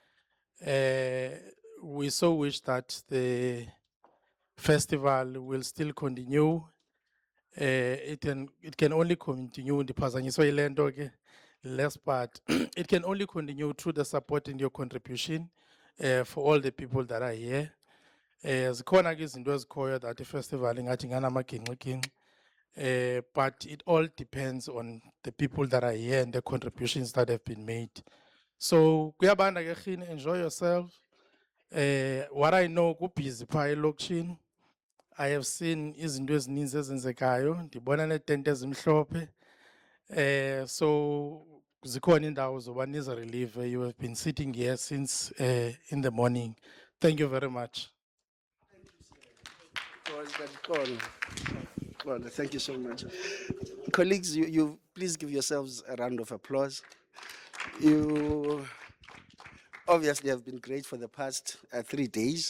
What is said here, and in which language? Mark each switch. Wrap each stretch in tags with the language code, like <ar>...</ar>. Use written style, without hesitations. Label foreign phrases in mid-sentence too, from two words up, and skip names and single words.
<en>We so wish that the festival will still continue. It can only continue in the Phazanyiso Ilendo less part. It can only continue through the support and your contribution. for all the people that are here. Zikhona ke izinto ezikhoyo</en> <xh>that i-festival ingathi nganamagingxigingxi.</xh> <en>But it all depends on the people that are here and the contributions that have been made.</en> <xh>So kuyabanda ke khini,</xh> <en>enjoy yourself. What I know</en> <xh>kubhizi pha elokishini.</xh> <en>I have seen</en> <xh>izinto ezininzi ezenzekayo, ndibona neetente ezimhlophe. So zikhona indawo zoba nize-relieve.</xh> <en>You have been sitting here since in the morning. Thank you very much. Thank you so much. Colleagues, you please give yourselves a round of applause. You obviously have been great for the past 3 days.</en>